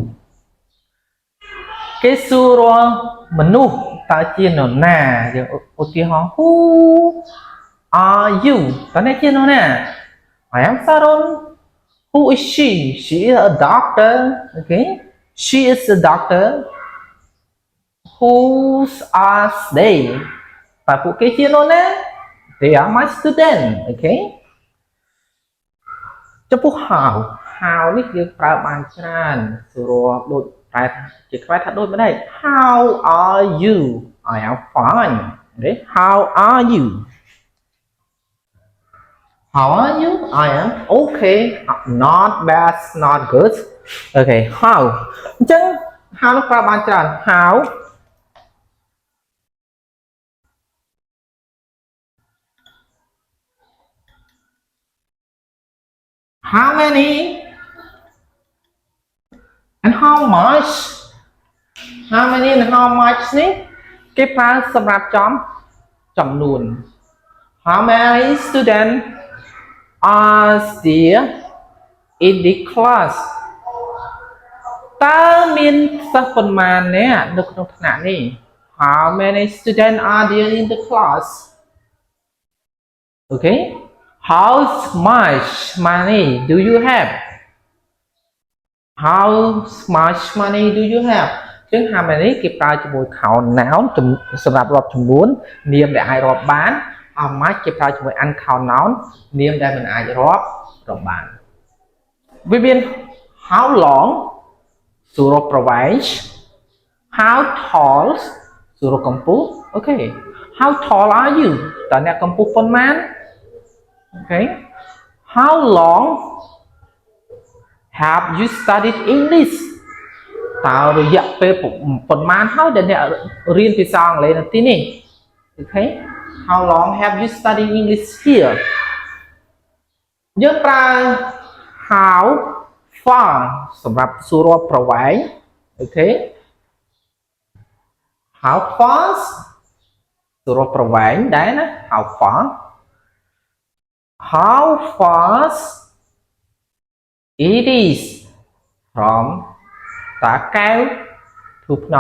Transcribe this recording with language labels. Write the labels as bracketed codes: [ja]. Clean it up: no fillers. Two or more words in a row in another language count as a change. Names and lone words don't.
[km] គេសួរមនុស្សតើជានរណាយើងឧទាហរណ៍ [en] who are you [km] តើអ្នកជានរណា [en] I am Saron who is she is a doctor okay she is a doctor whose are they [km] តើពួកគេជានរណា [en] they are my student okay ចំពោះ how [km] នេះយើងប្រើបានច្រើនសួរដូចតែជាខ្មែរថាដូចម្ដេច [en] how are you I am fine ទេ how are you how are you I am okay not bad not good okay how អញ្ចឹង how [km] នោះប្រើបានច្រើន [en] how many and how much how many and how much [km] នេះគេប្រើសម្រាប់ចំនួន [en] how many students are there in the class [km] តើមានសិស្សប៉ុន្មាននាក់នៅក្នុងថ្នាក់នេះ [en] how many students are there in the class okay how much money do you have how much money do you have ចឹង how many [km] គេប្រើជាមួយ [en] count noun [km] សម្រាប់រាប់ចំនួននាមដែលអាចរាប់បាន [en] how much [km] គេប្រើជាមួយ [en] uncount noun [km] នាមដែលមិនអាចរាប់បានវាមាន [en] how long [km] សួរប្រវែង [en] how tall [km] សួរកម្ពស់ [en] okay how tall are you [km] តើអ្នកកម្ពស់ប៉ុន្មាន [en] okay how long have you studied English [km] តើរយៈពេលប៉ុន្មានហើយដែលអ្នករៀនភាសាអង់គ្លេសនៅទីនេះ [en] okay how long have you studied English here [km] យើងប្រើ [en] how far [km] សម្រាប់សួរប្រវែង [en] okay how fast [km] សួរប្រវែងដែរណា [en] how far how fast it is from តាកែវ to Phnom